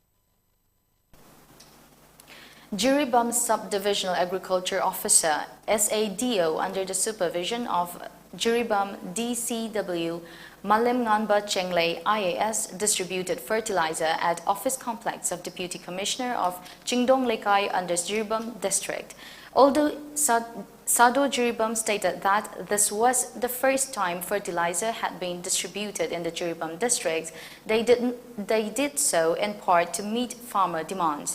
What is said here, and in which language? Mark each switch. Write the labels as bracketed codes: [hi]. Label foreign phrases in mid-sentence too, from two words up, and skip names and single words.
[en] Jiribam Subdivisional Agriculture Officer SADO, under the supervision of Jiribam DCW Malim Nganba Chenglei IAS, distributed fertilizer at office complex of Deputy Commissioner of Chingdong Lekai under Jiribam District. Although Sado Jiribam stated that this was the first time fertilizer had been distributed in the Jiribam district, they did so in part to meet farmer demands.